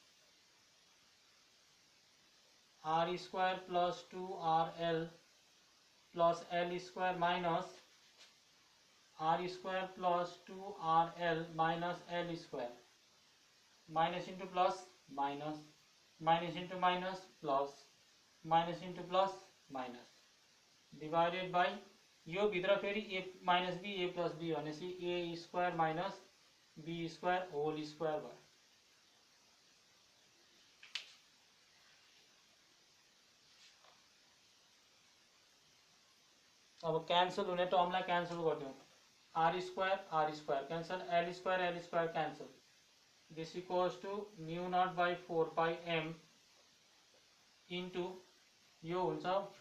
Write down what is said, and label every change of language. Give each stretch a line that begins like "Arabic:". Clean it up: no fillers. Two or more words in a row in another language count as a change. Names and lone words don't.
English: r square plus 2 r l plus l square minus r square plus 2 r l minus l square minus into plus minus minus into minus plus minus into plus minus divided by
Nepali: यो भित्र फेरि
English: a minus b a plus b भनेपछि a square minus b square whole square भयो
Nepali: अब क्यान्सल हुने टर्मलाई क्यान्सल गरिदिउँ
English: r square cancel l square cancel this equals to mu naught by 4 pi m into
Nepali: यो हुन्छ